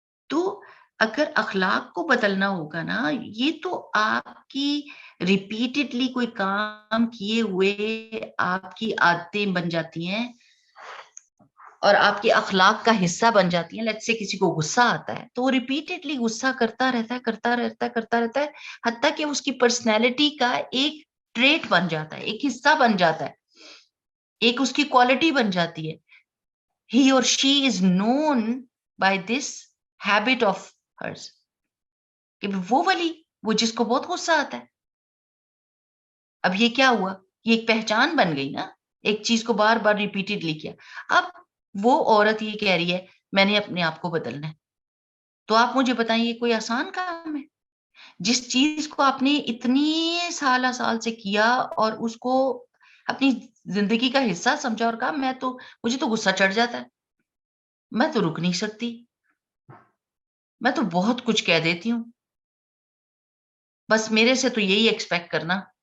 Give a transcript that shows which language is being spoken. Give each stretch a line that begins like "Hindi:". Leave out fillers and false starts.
Urdu: تو اگر اخلاق کو بدلنا ہوگا نا، یہ تو آپ کی ریپیٹڈلی کوئی کام کیے ہوئے آپ کی عادتیں بن جاتی ہیں اور آپ کے اخلاق کا حصہ بن جاتی ہیں. لیٹ سے کسی کو غصہ آتا ہے تو وہ ریپیٹڈلی غصہ کرتا رہتا ہے، کرتا رہتا ہے، کرتا رہتا ہے، حتیٰ کہ اس کی پرسنالٹی کا ایک ٹریٹ بن جاتا ہے، ایک حصہ بن جاتا ہے، ایک اس کی کوالٹی بن جاتی ہے.
English: He or she is known by this habit of hers.
Urdu: کہ وہ والی، وہ جس کو بہت غصہ آتا ہے. اب یہ کیا ہوا؟ یہ ایک پہچان بن گئی نا، ایک چیز کو بار بار ریپیٹڈلی کیا. اب وہ عورت یہ کہہ رہی ہے میں نے اپنے آپ کو بدلنا ہے. تو آپ مجھے بتائیں یہ کوئی آسان کام ہے؟ جس چیز کو آپ نے اتنی سال سے کیا اور اس کو اپنی زندگی کا حصہ سمجھا اور کہا مجھے تو غصہ چڑھ جاتا ہے، میں تو رک نہیں سکتی، میں تو بہت کچھ کہہ دیتی ہوں، بس میرے سے تو یہی ایکسپیکٹ کرنا.